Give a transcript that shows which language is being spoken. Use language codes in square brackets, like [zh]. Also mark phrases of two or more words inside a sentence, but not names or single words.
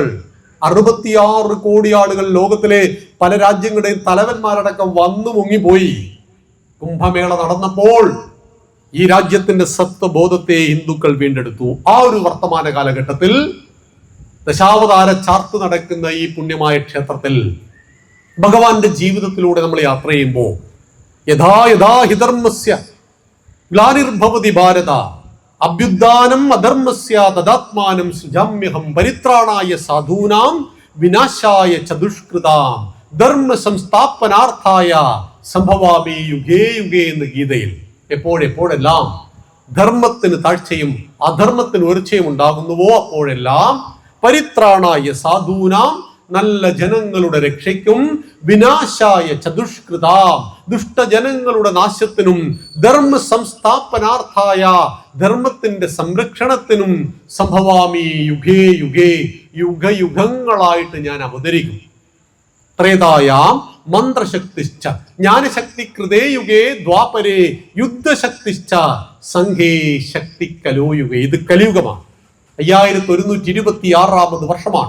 [ml] 66 കോടി ആളുകൾ ലോകത്തിലെ പല രാജ്യങ്ങളുടെയും തലവന്മാരടക്കം വന്നു മുങ്ങിപ്പോയി. കുംഭമേള നടന്നപ്പോൾ ഈ രാജ്യത്തിന്റെ സത്വബോധത്തെ ഹിന്ദുക്കൾ വീണ്ടെടുത്തു. ആ ഒരു വർത്തമാന കാലഘട്ടത്തിൽ ദശാവതാര ചാർത്ത് നടക്കുന്ന ഈ പുണ്യമായ ക്ഷേത്രത്തിൽ ഭഗവാന്റെ ജീവിതത്തിലൂടെ നമ്മൾ യാത്ര ചെയ്യുമ്പോൾ [sa] യഥാ യഥാ ഹിധർമ്മസ്യ ഗ്ലാനിർഭവതി ഭാരത അഭ്യുത്ഥാനം അധർമ്മസ്യ തദാത്മാനം സൃജാമ്യഹം പരിത്രാണായ സാധൂനാം വിനാശായ ച ദുഷ്കൃതാം ധർമ്മ സംസ്ഥാപനാർത്ഥായ സംഭവാമി യുഗേ യുഗേ എന്ന് [ml] ഗീതയിൽ എപ്പോഴെപ്പോഴെല്ലാം ധർമ്മത്തിന് താഴ്ചയും അധർമ്മത്തിന് ഉയർച്ചയും ഉണ്ടാകുന്നുവോ അപ്പോഴെല്ലാം [sa] പരിത്രാണായ സാധൂനാം [ml] നല്ല ജനങ്ങളുടെ രക്ഷയ്ക്കും [sa] വിനാശായ ചതുഷ്കൃതാം, [ml] ദുഷ്ടജനങ്ങളുടെ നാശത്തിനും [sa] ധർമ്മ സംസ്ഥാപനാർത്ഥായ, [ml] ധർമ്മത്തിന്റെ സംരക്ഷണത്തിനും [sa] സംഭവാമി യുഗേ യുഗേ, [ml] യുഗയുഗങ്ങളായിട്ട് ഞാൻ അവതരിക്കും. [sa] ത്രേതായാം മന്ത്രശക്തിശ്ച ജ്ഞാനശക്തി കൃതേ യുഗേ ദ്വാപരേ യുദ്ധശക്തിശ്ച സംഘേ ശക്തി കലോയുഗേ. [ml] ഇത് കലിയുഗമാണ്. 5126 വർഷമാണ്.